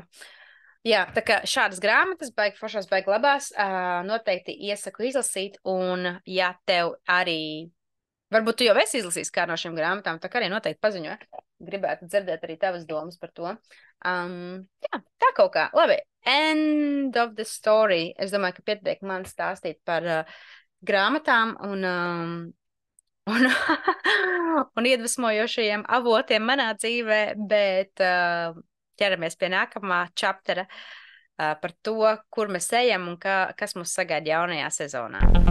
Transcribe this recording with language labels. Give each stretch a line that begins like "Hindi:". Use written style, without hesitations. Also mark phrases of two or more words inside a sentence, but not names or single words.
Latvian: Jā, tā kā šādas grāmatas, baigi foršās, baigi labās, noteikti iesaku izlasīt, un ja tev arī, varbūt tu jau esi izlasījis kā no šīm grāmatām, tā kā arī noteikti paziņo. Gribētu dzirdēt arī tavas domas par to. Jā, tā kaut kā. Labi,
English: end of the story.
Latvian: Es domāju, ka pietiek man stāstīt par grāmatām un iedvesmojošajiem avotiem manā dzīvē, bet ķeramies pie nākamā chaptera. par to, kur mēs ejam un kas mūs sagaida jaunajā sezonā.